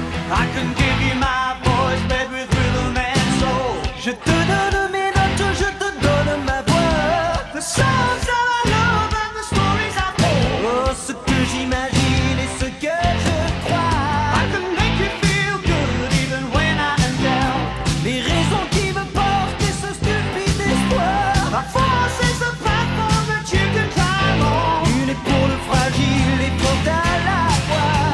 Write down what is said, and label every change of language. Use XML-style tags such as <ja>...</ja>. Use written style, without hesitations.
<en>I can give you my voice, bred with rhythm and soul.</en> <fr>Je te donne mes notes, je te donne ma voix.</fr> <en>The songs that I love and the stories I told.</en> <fr>Oh, ce que j'imagine et ce que je crois.</fr> <en>I can make you feel good even when I am down.</en> <fr>Les raisons qui me portent et ce stupide espoir.</fr> <en>My force is a platform that you can climb on.</en> <fr>Une épaule fragile et forte à la fois.</fr>